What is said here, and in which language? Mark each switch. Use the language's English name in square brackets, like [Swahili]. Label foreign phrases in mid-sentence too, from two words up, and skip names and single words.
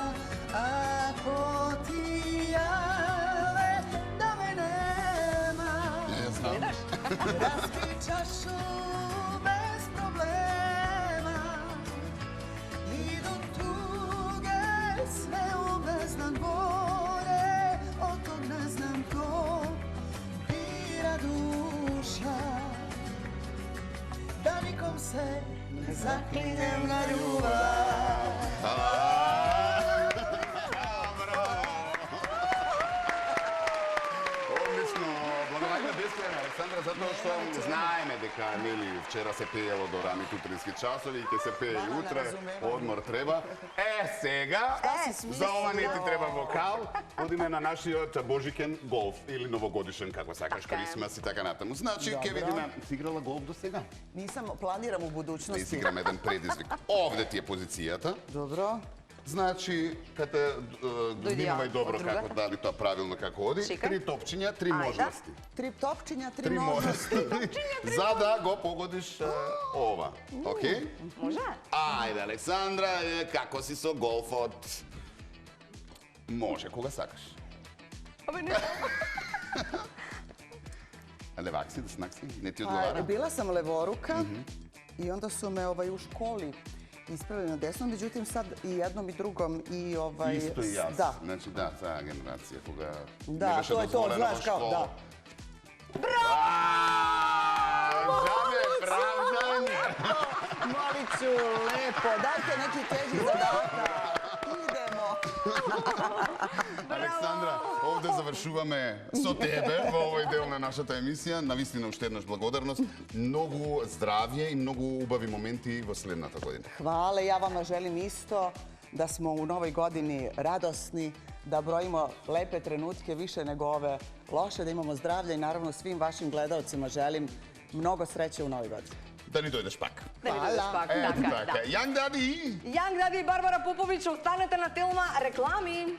[Serbian] Ako ti jave da me nema, raspij čašu bez problema i do tuge sve u bezdan bolje, od tog ne znam ko bira duša. Da nikom se ne zaklinjem na ljubav. [Macedonian] Одлично. Благодариме бескрајно, Александра, затоа што знаеме дека нели вчера се пеело до рани утрински часови и ќе се пее и утре, одмор треба. Сега за ова не ти треба вокал, одиме на нашиот Божикен голф или новогодишен, како сакаш, Крисмас и така натаму. Значи, ќе видиме, си играла голф до сега? [Serbian] Nisam, planiram u [Macedonian] Да [Serbian] budućnosti. [Macedonian] изиграме еден предизвик. Овде ти е позицијата. [Serbian] Dobro. [Macedonian] Значи, кате внимавај добро друга. како дали тоа правилно како оди. Чекам. 3 топчиња, 3 Ајде. можности. 3 topčinja, 3 3 možnosti. можности. За да го погодиш ова. Окей? Може? Ајде, Александра, како си со голфот? Може, кога сакаш. Абе не. Левак си, деснак си, не ти [Serbian] Pa, [Macedonian] одговара? [Serbian] bila sam levoruka i onda su me u školi ispravili na desno, međutim sad i jednom i drugom i [Macedonian] Исто и јас. [Serbian] Da, [Macedonian] Значи, да, таа генерација, кога [Serbian] Da, [Macedonian] не беше [Serbian] to je to, [Macedonian] дозволено [Serbian] znaš [Macedonian] во [Serbian] kao, [Macedonian] школа. [Serbian] da. Žabe, pravdanje! molit ću, lepo, dajte neki teži zadatak. Idemo. [Macedonian] Александра, овде завршуваме со тебе во овој дел на нашата емисија. Навистина уште еднаш благодарност. Многу здравје и многу убави моменти во следната година. [Serbian] Hvala, ja vama želim isto da smo u novoj godini radosni, da brojimo lepe trenutke više nego ove loše, da imamo zdravlje i naravno svim vašim gledaocima želim mnogo sreće u novoj godini. [Macedonian] Да ни дојдеш пак. Да ни дојдеш пак, Ето така, така. да. Јанг Дади, Јанг Дади и Барбара Поповиќ, останете на Телма, реклами.